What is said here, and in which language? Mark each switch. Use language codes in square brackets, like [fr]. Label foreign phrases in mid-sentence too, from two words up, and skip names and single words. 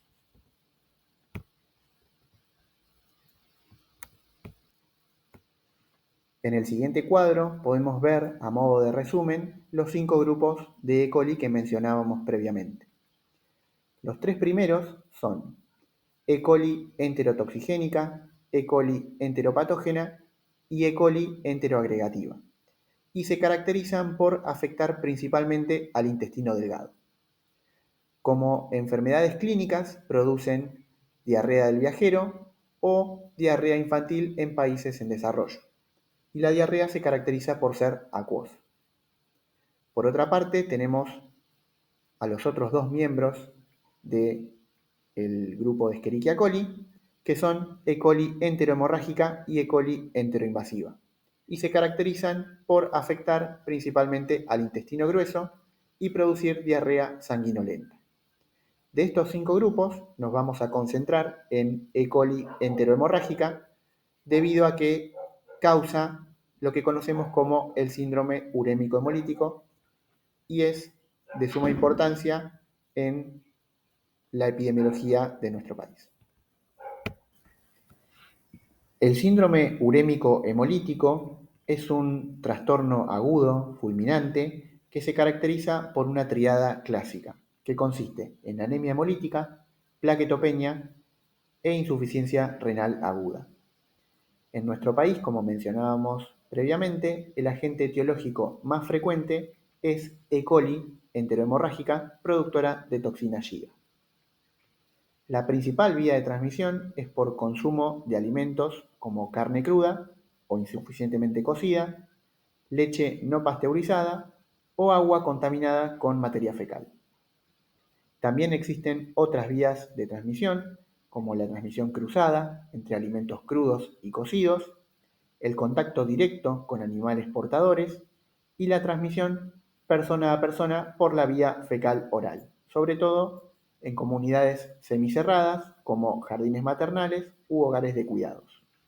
[es] En el siguiente cuadro podemos ver, a modo de resumen, los 5 grupos de E. coli que mencionábamos previamente. Los 3 primeros son E. coli enterotoxigénica, E. coli enteropatógena y E. coli enteroagregativa, y se caracterizan por afectar principalmente al intestino delgado. Como enfermedades clínicas producen diarrea del viajero o diarrea infantil en países en desarrollo, y la diarrea se caracteriza por ser acuosa. Por otra parte, tenemos a los otros 2 miembros del grupo de Escherichia coli, que son E. coli enterohemorrágica y E. coli enteroinvasiva, y se caracterizan por afectar principalmente al intestino grueso y producir diarrea sanguinolenta. De estos 5 grupos nos vamos a concentrar en E. coli enterohemorrágica debido a que causa lo que conocemos como el síndrome urémico hemolítico y es de suma importancia en la epidemiología de nuestro país. El síndrome urémico hemolítico es un trastorno agudo, fulminante, que se caracteriza por una triada clásica, que consiste en anemia hemolítica, plaquetopenia e insuficiencia renal aguda. En nuestro país, como mencionábamos previamente, el agente etiológico más frecuente es E. coli enterohemorrágica, productora de toxina Giga. La principal vía de transmisión es por consumo de alimentos como carne cruda o insuficientemente cocida, leche no pasteurizada o agua contaminada con materia fecal. También existen otras vías de transmisión, como la transmisión cruzada entre alimentos crudos y cocidos, el contacto directo con animales portadores y la transmisión persona a persona por la vía fecal oral, sobre todo en comunidades semicerradas como jardines maternales u hogares de cuidados.